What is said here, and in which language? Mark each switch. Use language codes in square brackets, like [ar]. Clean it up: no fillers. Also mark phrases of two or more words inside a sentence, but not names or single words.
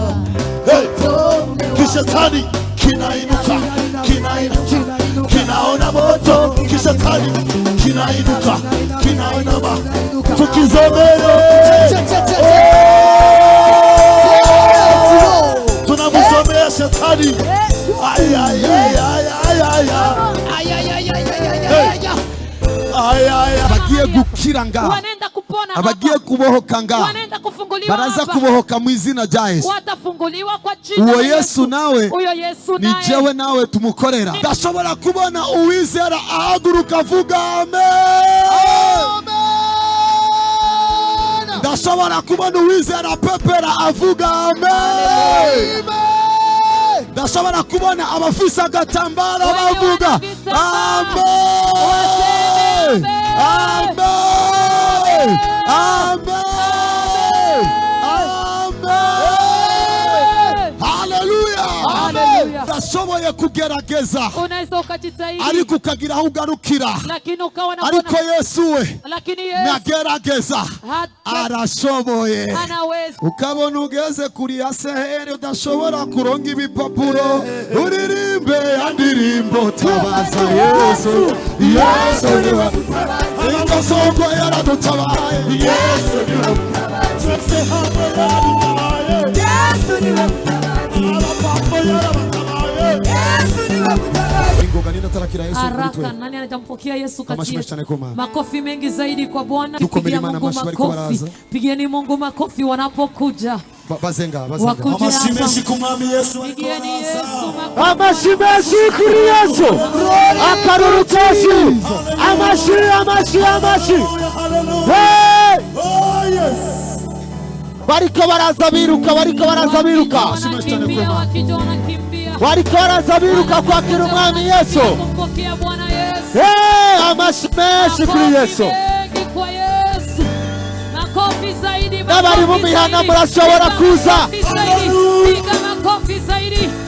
[sw] Kishetani kinainuka, kinaona moto. Kishetani kinainuka, kinaona tukizomele. Tunamzomea shetani. Ay ay ay ay ay ay ay. [rn] Abagiye gukiranga, [sw] wanaenda kupona, [rn] abagiye kubohokanga, [sw] wanaenda kufunguliwa, [rn] baraza kubohoka mu izina rya Yesu. [sw] watafunguliwa kwa jina la Yesu. [rn] Yesu nawe, uyo Yesu ni jewe nawe tumukorera. Ndashobora kubona uwizera ahaguruka avuga amen. Ndashobora kubona uwizera pepera avuga amen. Ndashobora kubona abafisa agatambara bavuga amen. Amen. Amen. Amen. Hallelujah. Ndashoboye kugerageza, unaweza ukajitahidi, ariko ukagira aho ugarukira. Ariko Yesu we nagerageza, arashoboye. Ukabona ugeze kuri ya seheri udashobora kuronga ibipapuro, uririmbe indirimbo tabaza Yesu. Yesu niwe Ingasongo yaradutabaye. Yesu niwe mutabazi. Yesu niwe mutabazi. Yesu niwe mutabazi. Ingoga nina tarakira Yesu haraka. [sw] Nani anampokea Yesu kati yetu? Makofi mengi zaidi kwa Bwana. Pigia Mungu makofi. Pigieni Mungu makofi wanapokuja. [rn] Bazenga. Amashimeshi kumwami Yesu. [sw] Pigieni Yesu makofi. [rn] Amashimeshi kuri Yesu. Akarurukeshi. Amashi. [en] Hey! Oh yes. [rn] Bariko baraza biruka. Bariko baraza biruka kwakira umwami Yesu. Hey! Amashimeshi kuri Yesu. Nabari mu mihana murashobora kuza. [sw] Piga makofi zaidi.